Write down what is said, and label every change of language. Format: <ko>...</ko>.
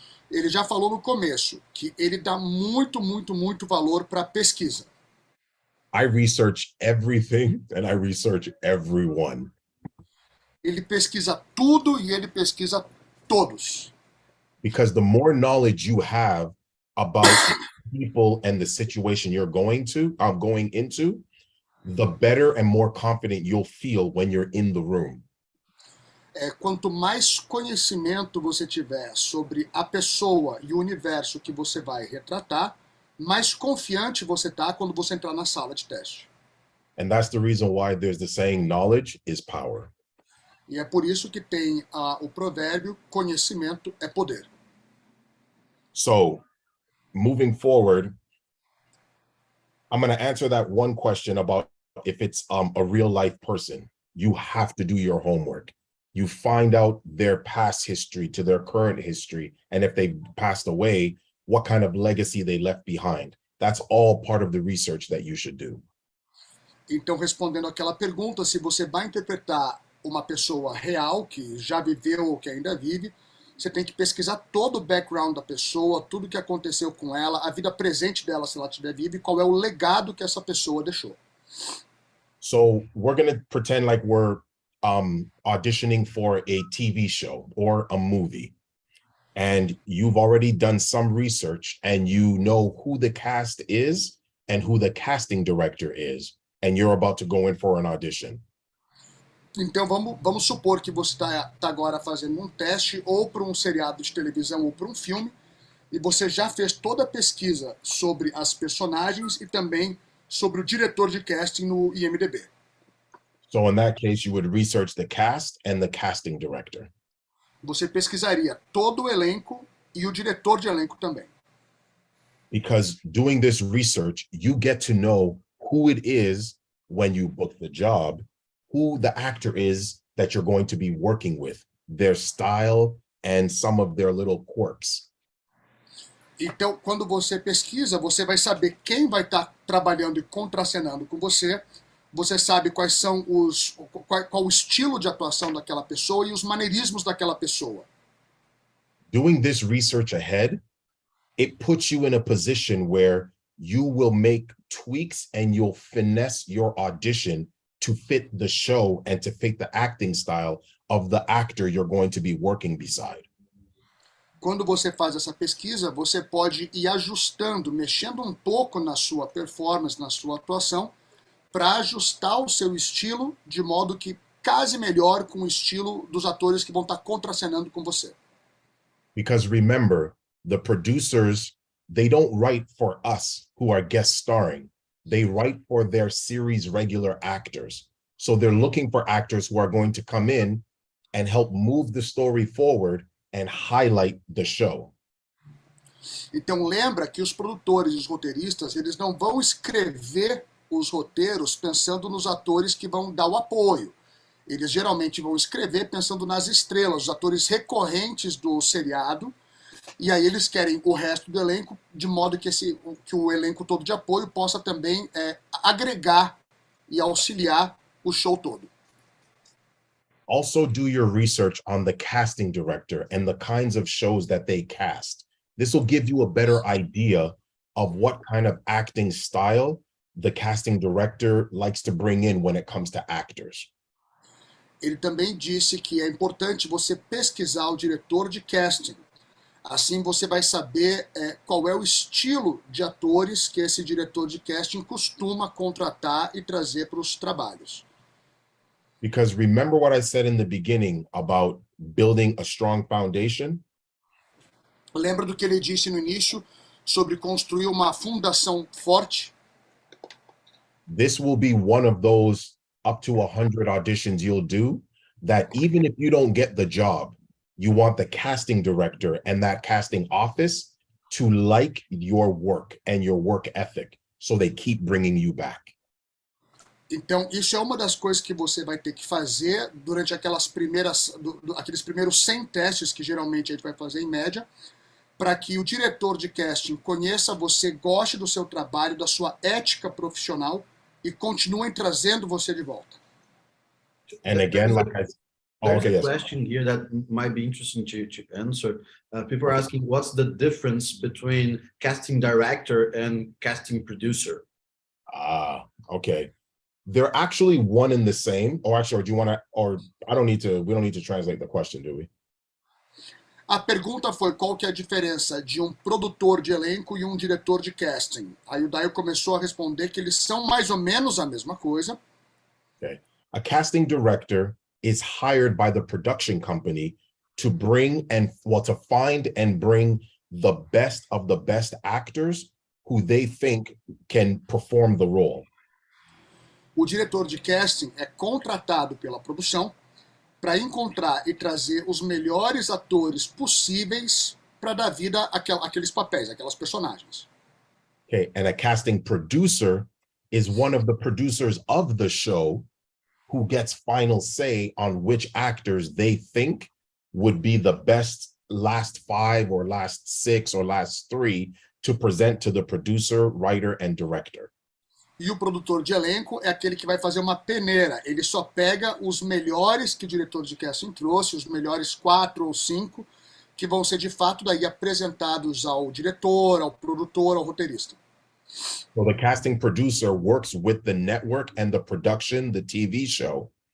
<pt>Ele já falou no começo que ele dá muito valor para pesquisa.</pt> <en>I research everything and I research everyone.</en> <pt>Ele pesquisa tudo e ele pesquisa todos.</pt> <en>Because the more knowledge you have about people and the situation you're going into, the better and more confident you'll feel when you're in the room.</en> <pt>Quanto mais conhecimento você tiver sobre a pessoa e o universo que você vai retratar, mais confiante você tá quando você entrar na sala de teste.</pt> <en>And that's the reason why there's the saying, knowledge is power.</en> <pt>E é por isso que tem o provérbio, conhecimento é poder.</pt> <en>So, moving forward, I'm going to answer that one question about if it's a real life person. You have to do your homework. You find out their past history to their current history, and if they've passed away, what kind of legacy they left behind. That's all part of the research that you should do.</en> <pt>Então, respondendo aquela pergunta, se você vai interpretar uma pessoa real, que já viveu ou que ainda vive, você tem que pesquisar todo o background da pessoa, tudo que aconteceu com ela, a vida presente dela, se ela estiver viva, e qual é o legado que essa pessoa deixou.</pt> <en>So we're going to pretend like we're auditioning for a TV show or a movie. And you've already done some research and you know who the cast is and who the casting director is, and you're about to go in for an audition.</en> <pt>Então vamos supor que você está agora fazendo um teste ou para um seriado de televisão ou para um filme, e você já fez toda a pesquisa sobre as personagens e também sobre o diretor de casting no IMDb.</pt> <en>So in that case, you would research the cast and the casting director.</en> <pt>Você pesquisaria todo o elenco e o diretor de elenco também.</pt> <en>Because doing this research, you get to know who it is when you book the job, who the actor is that you're going to be working with, their style and some of their little quirks.</en> <pt>Então, quando você pesquisa, você vai saber quem vai estar trabalhando e contracenando com você. Você sabe quais são qual o estilo de atuação daquela pessoa e os maneirismos daquela pessoa.</pt> <en>Doing this research ahead, it puts you in a position where you will make tweaks and you'll finesse your audition to fit the show and to fit the acting style of the actor you're going to be working beside.</en> <pt>Quando você faz essa pesquisa, você pode ir ajustando, mexendo um pouco na sua performance, na sua atuação, para ajustar o seu estilo de modo que case melhor com o estilo dos atores que vão estar contracenando com você.</pt> <en>Because remember, the producers, they don't write for us who are guest starring. They write for their series regular actors. So they're looking for actors who are going to come in and help move the story forward and highlight the show.</en> <pt>Então lembra que os produtores e os roteiristas, eles não vão escrever os roteiros pensando nos atores que vão dar o apoio. Eles geralmente vão escrever pensando nas estrelas, os atores recorrentes do seriado, e aí eles querem o resto do elenco, de modo que o elenco todo de apoio possa também agregar e auxiliar o show todo.</pt> <en>Also do your research on the casting director and the kinds of shows that they cast. This will give you a better idea of what kind of acting style the casting director likes to bring in when it comes to actors.</en> <pt>Ele também disse que é importante você pesquisar o diretor de casting. Assim você vai saber qual é o estilo de atores que esse diretor de casting costuma contratar e trazer para os trabalhos.</pt> <en>Because remember what I said in the beginning about building a strong foundation?</en> <pt>Lembra do que ele disse no início sobre construir uma fundação forte?</pt> <en>This will be one of those up to 100 auditions you'll do that even if you don't get the job, you want the casting director and that casting office to like your work and your work ethic, so they keep bringing you back.</en> <pt>Então, isso é uma das coisas que você vai ter que fazer durante aqueles primeiros 100 testes que geralmente a gente vai fazer em média, para que o diretor de casting conheça você, goste do seu trabalho, da sua ética profissional e continuem trazendo você de volta.</pt> <en>And again, like I There's okay, a yes. question here that might be interesting to answer. People are asking, what's the difference between casting director and casting producer? Okay. They're actually one and the same. Or actually, or do you want to, or I don't need to, we don't need to translate the question, do we?</en> <pt>A pergunta foi qual que é a diferença de um produtor de elenco e um diretor de casting. Aí o Dayo começou a responder que eles são mais ou menos a mesma coisa.</pt> <en>Okay. A casting director is hired by the production company to bring and, well, to find and bring the best of the best actors who they think can perform the role.</en> <pt>O diretor de casting é contratado pela produção para encontrar e trazer os melhores atores possíveis para dar vida àqueles papéis, àquelas personagens.</pt> <en>Okay, and a casting producer is one of the producers of the show who gets final say on which actors they think would be the best last 5 or last 6 or last 3 to present to the producer, writer, and director.</en> <pt>E o produtor de elenco é aquele que vai fazer uma peneira. Ele só pega os melhores que o diretor de casting trouxe, os melhores 4 ou 5, que vão ser de fato daí apresentados ao diretor, ao produtor, ao roteirista.</pt> <en>So the casting producer works with the network and the production, the TV show.</en>